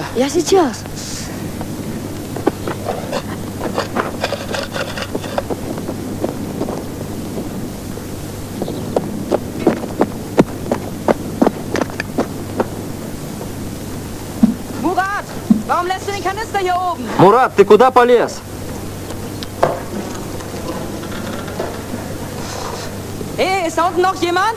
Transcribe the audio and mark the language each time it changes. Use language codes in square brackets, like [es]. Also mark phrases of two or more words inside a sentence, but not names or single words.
[ru] Я сейчас. [de] Murat, warum lässt du den Kanister hier oben? [ru] Мурат, ты куда полез? [de] Hey, ist da unten noch jemand?